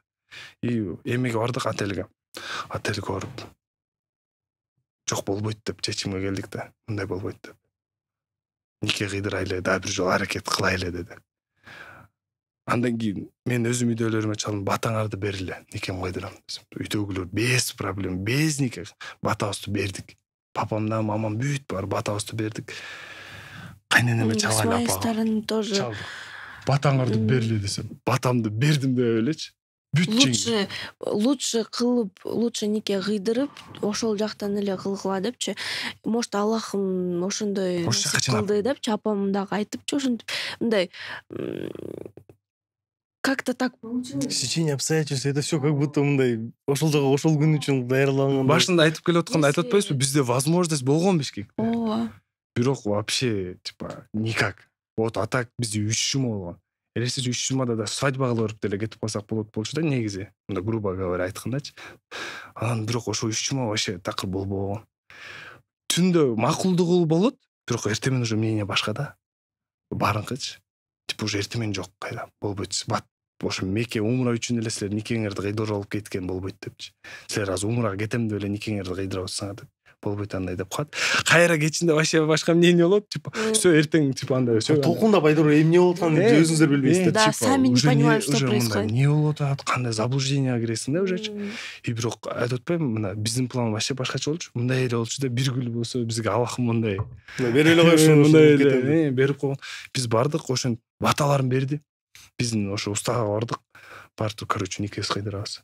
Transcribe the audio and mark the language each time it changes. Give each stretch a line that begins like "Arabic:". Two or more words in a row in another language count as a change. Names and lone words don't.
Kyrgyz: И эмеге бардык, отельге барып. Жок болбойт деп чечимге келдик да. Мындай болбойт деп. Нике кыйдырайлы, да бир жолу аракет кылайлы деди. Андан кийин мен өзүм үйдөлөрүмө чалдым, батаңарды бериле, никем кыйдырам десем. Үйдөгүлөр
Russian: без проблем,
Kyrgyz: без нике батабызды бердик. Папам да, мамам бүт бар, батабызды бердик. Кайненеме чалган апа.
Russian: Тоже
Kyrgyz: Батаңарды бериле десем, батамды бердим деп элечи. Лучше кылып, лучше нике кыйдырып, ошол жактан эле кылгыла депчи. Может, Аллахым ошондой кылды депчи, апам дагы айтыпчы ошентип.
Russian: Мындай как-то так получилось. Сечение обстоятельств, это все как будто
Kyrgyz: мындай ошол жага ошол күн үчүн даярлаган. Башында айтып келип атканда айтып атпайбызбы, бизде возможность болгон бешки. Ооба. Бирок
Russian: вообще, типа, никак. Вот, а так
Kyrgyz: бизде 3 жума болгон. Элестетип 3 жумада да свадьба кылып деле кетип калсак болот болчу да негизи. Мында
Russian: грубо говоря
Kyrgyz: айткандачы. Анан бирок ошо 3 жума вообще такыр болбогон. Түндө макулдугу болот, бирок эртемен
Russian: уже мнение
Kyrgyz: башка да. Барыңкычы.
Russian: Типа уже
Kyrgyz: эртемен жок кайда болбойт. Ошо Мекке умра үчүн эле силер никеңерди кыйдырып алып кеткен болбойт депчи. Силер азыр умрага кетем деп эле никеңерди кыйдырып атсаңар деп. Болбойт андай деп коет. Кайра кечинде вообще башка мнение болот,
Russian: типа всё
Kyrgyz: эртең типа андай всё. Толкунда байдыр эмне болуп атканын өзүңүздөр билбейсиздер.
Russian: Да, сами не понимаем, что происходит.
Kyrgyz: Не болуп атат, кандай заблуждение киресиң да уже. И бирок айтып атпаймынбы, мына биздин план вообще башкача болчу. Мындай эле болчу да, бир күн болсо бизге Аллах мындай. Бере эле коюшун Мындай эле берип койгон. Биз бардык, ошон баталарын берди. Биздин ошо устага бардык. Бардык, короче, никес кыйдырабыз.